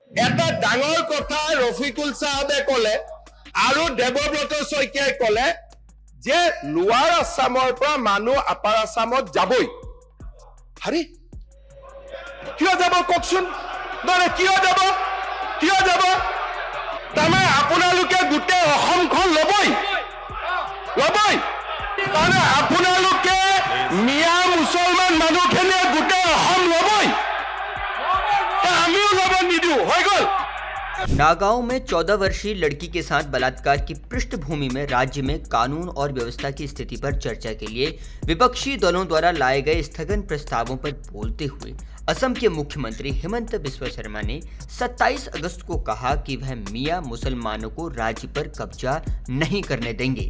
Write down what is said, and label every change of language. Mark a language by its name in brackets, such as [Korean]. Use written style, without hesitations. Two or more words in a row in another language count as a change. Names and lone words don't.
[Assamese] এটা ডাঙৰ কথা ৰফিকুল সাহেবে কলে আৰু দেৱব্ৰত শইকীয়াই কলে যে লোৱাৰ আসামৰ পৰা মানুহ আপাৰ আসামত যাবই হাৰি কিয় যাব ককচোন মানে কিয় যাব তামে আপোনালোকে গুটে অসমখন লবই মানে আপোনালোকে মিয়া মুছলমান মানুহখিনি গুটে অসম লবই [Hindi] नागांव में 14 वर्षीय लड़की के साथ बलात्कार की पृष्ठभूमि में राज्य में कानून और व्यवस्था की स्थिति पर चर्चा के लिए विपक्षी दलों द्वारा लाए गए स्थगन प्रस्तावों पर बोलते हुए असम के मुख्यमंत्री हिमंत बिस्वा शर्मा ने 27 अगस्त को कहा कि वह मियां मुसलमानों को राज्य पर कब्जा नहीं करने देंगे।